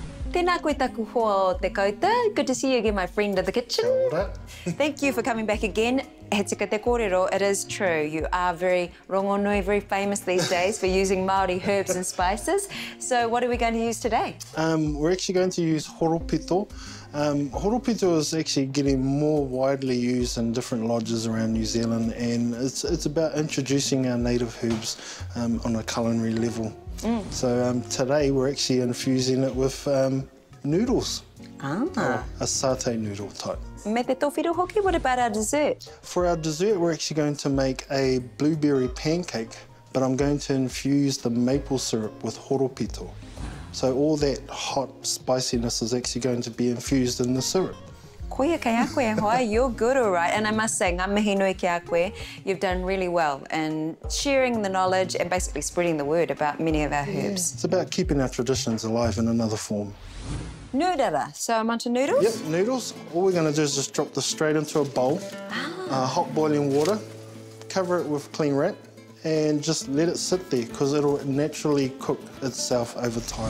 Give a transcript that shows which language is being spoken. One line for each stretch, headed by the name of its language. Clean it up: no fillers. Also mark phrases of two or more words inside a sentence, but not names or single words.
Māori: Tēnā koe taku hoa o te kauta.
English: Good to see you again, my friend of the kitchen.
Māori: Kia ora.
English: Thank you for coming back again.
Māori: He tika te kōrero,
English: it is true. You are very rongonui, very famous these days for using Maori herbs and spices. So what are we going to use today? We're actually going to use horopito. Horopito is actually getting more widely used in different lodges around New Zealand, and it's about introducing our native herbs on a culinary level. So today we're actually infusing it with noodles. Or a satay noodle type.
Māori: Me te tōwhiro hoki,
English: what about our dessert? For our dessert, we're actually going to make a blueberry pancake, but I'm going to infuse the maple syrup with horopito. So all that hot spiciness is actually going to be infused in the syrup.
Māori: Koia kei a koe hoa,
English: you're good, all right. And I must say,
Māori: ngā mihi nui ki a koe,
English: you've done really well in sharing the knowledge and basically spreading the word about many of our herbs. It's about keeping our traditions alive in another form. Noodara, so I'm onto noodles? Yep, noodles. All we're going to do is just drop this straight into a bowl, hot boiling water, cover it with cling wrap, and just let it sit there because it'll naturally cook itself over time.